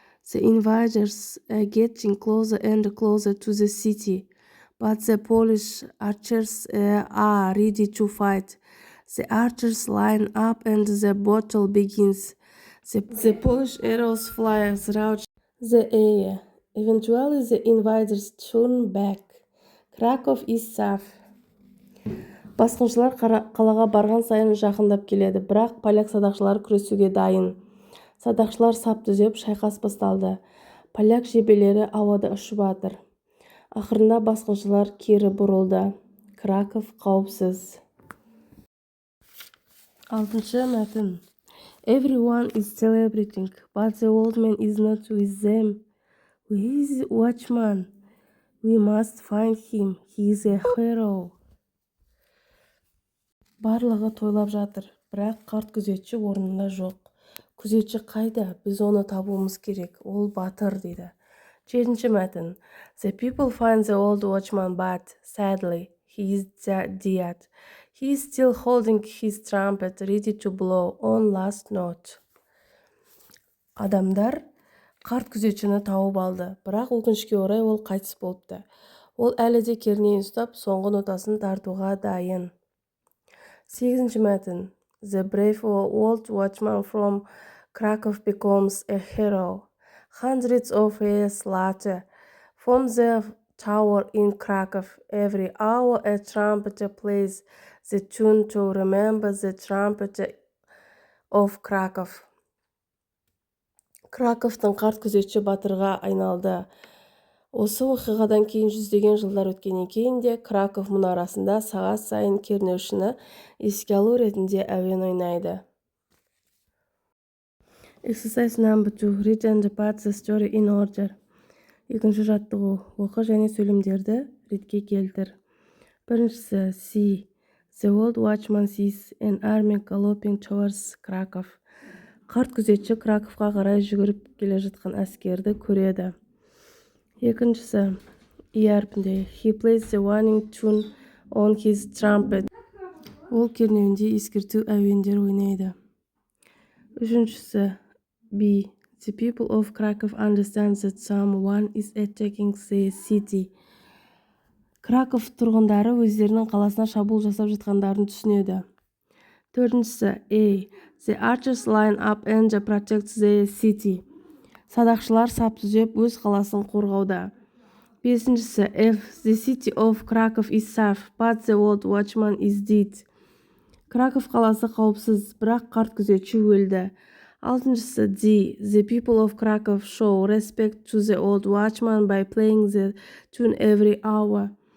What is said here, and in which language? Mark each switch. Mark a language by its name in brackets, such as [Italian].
[English] The invaders are getting closer and closer to the city, but the Polish archers are ready to fight. The archers line up and the battle begins. The Polish arrows fly through the air. Eventually the invaders turn back. Krakow is safe. [Kazakh] Басқыншылар қалаға барған сайын жақындап келеді, бірақ поляк садақшылары күресуге дайын. Садақшылар сап түзеп, шайқас басталды. Поляк жебелері ауада ұшып жатыр. Ақырында басқыншылар кері бұрылды. Краков қауіпсіз. Алтыншы мәтін. [English] Everyone is celebrating, but the old man is not with them. Where is the watchman? We must find him. He is a hero. [Kazakh] Барлығы тойлап жатыр, бірақ қарт күзетші орнында жоқ. Күзетші қайда? Біз оны табуымыз керек. Ол батыр дейді. Жетінші мәтін. [English] The people find the old watchman, but sadly, he is dead. He is still holding his trumpet, ready to blow on last note. [Kazakh] Адамдар қарт күзетшіні тауып алды, бірақ өкінішке орай ол қайтыс болыпты. Ол әлі де кернейін ұстап, соңғы нотасын тартуға дайын. Сегізінші мәтін. [English] The brave old watchman from Krakow becomes a hero. Hundreds of years later, from the tower in Krakow, every hour a trumpeter plays the tune, to remember the trumpeter of Krakow. [Kazakh] 9-ші мәтін. [English] The old watchman is standing at the top of a tower. One day he sees a cloud of dust in the distance. The old watchman is worried. What is it? [Kazakh] Краковтың қарт күзетші батырға айналды. Осы оқиғадан кейін жүздеген жылдар өткеннен кейін де Краков мұнарасында сағат сайын кернеушіні еске алу ретінде әуен ойнайды. [English] Exercise number 2. Read and put the story in order. [Kazakh] Екінші жаттығу. Оқы және сөйлемдерді ретке келтір. Біріншісі, see. [English] The old watchman sees an army galloping towards Krakow. [Kazakh] Қарт күзетші Краковқа қарай жүгіріп келе жатқан әскерді көреді. Екіншісі, әрпінде. [English] He plays the warning tune on his trumpet. [Kazakh] Ол кернеуінде ескерту әуендер ойнайды. Үшіншісі, B. [English] The people of Krakow understand that someone is attacking the city. [Kazakh] Краков тұрғындары өздерінің қаласына шабуыл жасап жатқандарын түсінеді. Төртіншісі, A. [English] The archers line up and protect the city. [Kazakh] Садақшылар сап түзеп өз қаласын қорғауда. Бесіншісі, F. [English] The city of Krakow is safe, but the old watchman is dead. [Kazakh] Краков қаласы қауіпсіз, бірақ қарт күзетші өлді. Алтыншысы, D. [English] The people of Krakow show respect to the old watchman by playing the tune every hour.